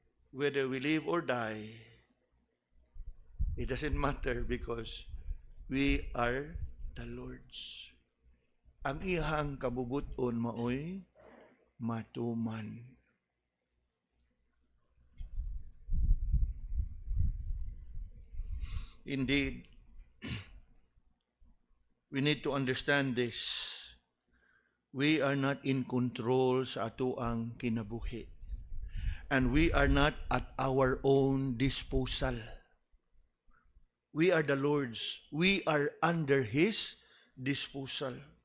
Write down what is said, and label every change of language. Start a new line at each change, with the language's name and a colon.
English: Whether we live or die, it doesn't matter because we are the Lord's.
Cebuano: Ang iyang kabubuton maoy matuman.
English: Indeed, we need to understand this. We are not in control
Cebuano: sa ato ang kinabuhi.
English: And we are not at our own disposal. We are the Lord's. We are under His disposal.